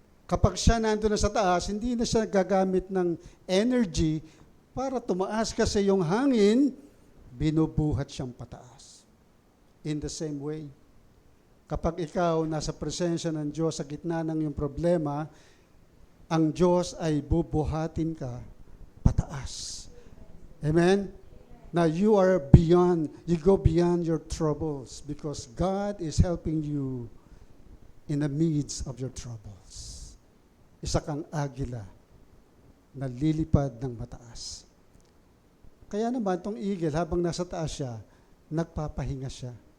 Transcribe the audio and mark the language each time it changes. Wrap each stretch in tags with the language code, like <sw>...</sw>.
<tl>Kapag siya nandun na sa taas, hindi na siya gagamit ng energy para tumaas kasi yung hangin, binubuhat siyang pataas.</tl> <en>In the same way,</en> <tl>kapag ikaw nasa presensya ng Diyos sa gitna ng iyong problema, ang Diyos ay bubuhatin ka pataas. Amen?</tl> <en>Now you are beyond, you go beyond your troubles because God is helping you in the midst of your troubles.</en> <tl>Isa kang agila na lilipad ng mataas. Kaya naman itong eagle, habang nasa taas siya, nagpapahinga siya.</tl>